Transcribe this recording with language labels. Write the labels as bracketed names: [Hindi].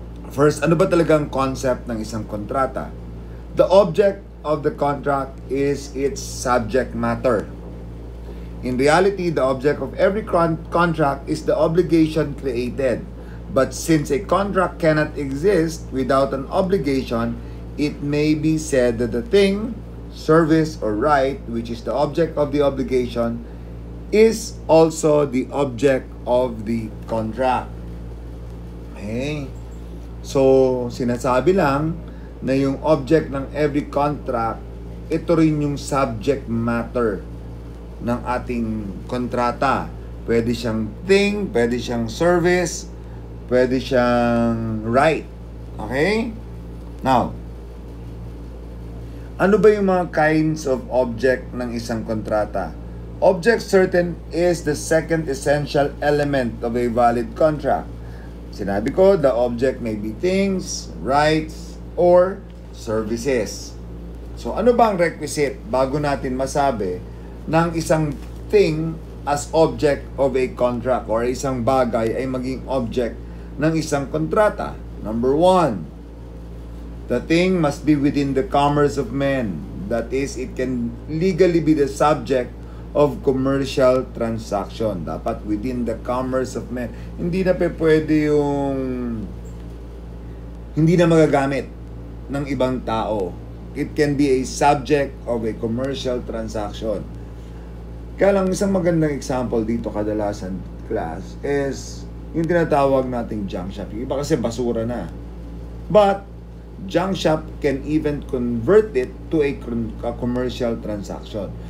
[Filipino] First, ano ba talagang concept ng isang kontrata? [English] The object of the contract is its subject matter. In reality, the object of every contract is the obligation created. But since a contract cannot exist without an obligation, it may be said that the thing, service, or right, which is the object of the obligation, is also the object of the contract. [Filipino] Okay? So, sinasabi lang na yung object ng every contract, ito rin yung subject matter ng ating kontrata. Pwede siyang thing, pwede siyang service, pwede siyang right. Okay? Now, ano ba yung mga kinds of object ng isang kontrata? [English] Object certain is the second essential element of a valid contract. Sinabi ko, the object may be things, rights, or services. [Filipino] So, ano ba ang requisite bago natin masabi ng isang thing as object of a contract or isang bagay ay maging object ng isang kontrata? [English] Number 1, the thing must be within the commerce of men. That is, it can legally be the subject of commercial transaction. [Filipino] Dapat within the commerce of men. Hindi na pwede yung hindi na magagamit ng ibang tao. [English] It can be a subject of a commercial transaction. [Filipino] Kaya lang isang magandang example dito kadalasan class is yung tinatawag nating junk shop. [English] Yung iba kasi basura na. But junk shop can even convert it to a commercial transaction.